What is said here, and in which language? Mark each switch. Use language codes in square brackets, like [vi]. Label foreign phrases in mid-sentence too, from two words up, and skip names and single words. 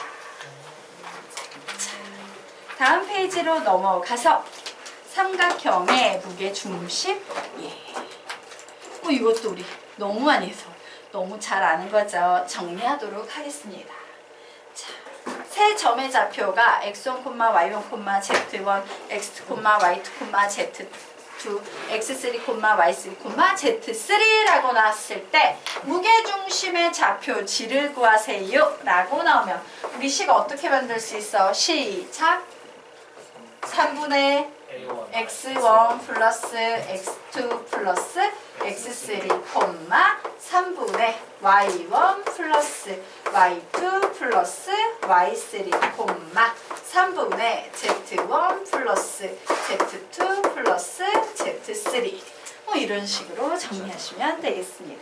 [ko] 자, 다음 페이지로 넘어가서 삼각형의 무게중심. 이것도 우리 너무 많이 해서 너무 잘 아는 거죠. 정리하도록 하겠습니다. 자, 세 점의 좌표가 x1, y1, z1, x2, y2, z2, x3, y3, z3라고 나왔을 때 무게중심의 좌표지를 구하세요 라고 나오면 우리 식 어떻게 만들 수 있어? 시작! 3분의 x1 플러스 x2 플러스 x3, 3분의 y1 플러스 y2 플러스 y3, 3분의 z1 플러스 z2 플러스 z3 이런 식으로 정리하시면 되겠습니다.